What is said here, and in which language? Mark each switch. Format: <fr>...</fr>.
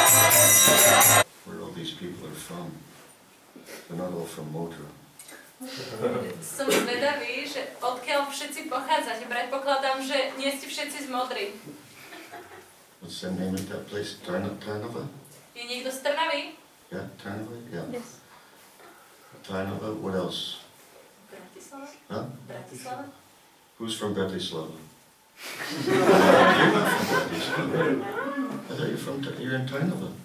<en>Where all these people are from. They're not all from Motra.</en> <sk>Som zvedavý, že odkiaľ všetci pochádzate. Predpokladám, že nie ste všetci z Modry.</sk> <en>What's the name of that place? Tarnava?</en> <sk>Je niekto z Trnavy?</sk> <en>Yeah, Tarnava? Yeah. Yes. Tainava, what else? Bratislava? Huh? Bratislava? Who's from Bratislava? You're not from Bratislava. I thought you're in Tainava.</en>